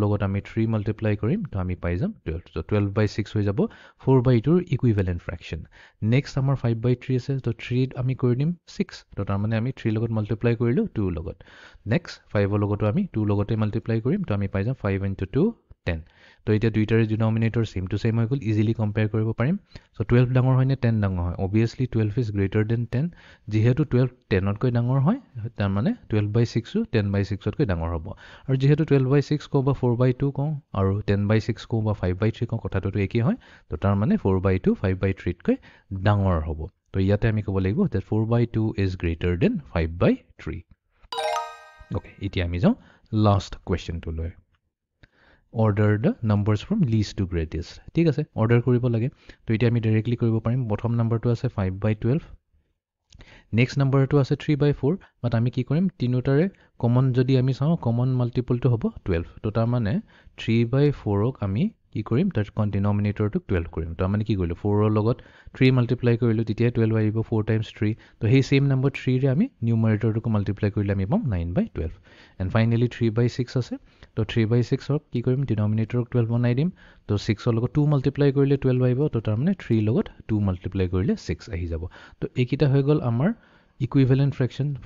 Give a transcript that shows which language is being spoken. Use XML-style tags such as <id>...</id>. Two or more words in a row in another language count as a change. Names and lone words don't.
<as>লগত আমি 3 মাল্টিপ্লাই কৰিম তো আমি পাই যাম 12 তো 12/6 হৈ যাব 4/2 ৰ</as> <en>equivalent fraction</en> <as>নেক্সট আমাৰ 5/3 আছে তো 3 আমি কৰি দিম 6 তো তাৰ মানে আমি 3 লগত মাল্টিপ্লাই কৰিলো 2 লগত নেক্সট 5 ৰ লগতো আমি 2 লগতে মাল্টিপ্লাই কৰিম তো আমি পাই যাম 5 * 2 10 তো এতিয়া দুইটাৰে ডিনমিনেটৰ</as> <en>same to same</en> <as>হৈ গ'ল</as> <en>easily compare</en> <as>কৰিব পাৰিম সো 12 ডাঙৰ হয় নে 10 ডাঙৰ হয়</as> <en>obviously 12 is greater than 10</en> <as>যেহেতু 12 10 তকৈ ডাঙৰ হয় তাৰ মানে 12/6 ও 10/6 তকৈ ডাঙৰ হ'ব আৰু যেহেতু 12/6 কও বা 4/2 কও আৰু 10/6 কও বা 5/3 কও কথাটোতো একেই হয় তো তাৰ মানে 4/2 5/3 তকৈ ডাঙৰ হ'ব তো ইয়াতে আমি ক'ব লাগিব</as> <en>that 4/2 is greater than 5/3</en> <as>okay এতিয়া আমি যাও লাষ্ট কোৱেশ্চনটো লৈ</as> <en>order the numbers from least to greatest</en> <as>ঠিক আছে অৰ্ডাৰ কৰিব লাগে তো এতিয়া আমি ডাইৰেক্টলি কৰিব পাৰিম প্ৰথম নম্বৰটো আছে 5/12 নেক্সট নম্বৰটো আছে 3/4 বাট আমি কি কৰিম তিনিটাৰে কমন যদি আমি চাও কমন মাল্টিপলটো হ'ব 12 তো তাৰ মানে 3/4 ক আমি কি কৰিম তাৰ ডিনমিনেটৰটো 12 কৰিম তো মানে কি কৰিলো 4 ৰ লগত 3 মাল্টিপ্লাই কৰিলো তেতিয়া 12 আহিব 4 * 3 তো সেই</as> <en>same number</en> <as>3 ৰে আমি নিউমাৰেটৰটো মাল্টিপ্লাই কৰিলে আমি পাম 9/12</as> <en>and finally</en> <as>3/6 আছে তো 3/6 ক কি কৰিম ডিনমিনেটৰক 12 বনাই দিম তো 6 ৰ লগত 2 মাল্টিপ্লাই কৰিলে 12 আহিব তো তাৰ মানে 3 লগত 2 মাল্টিপ্লাই কৰিলে 6 আহি যাব তো এইকিটা হৈ গ'ল আমাৰ</as> <en>equivalent fraction</en>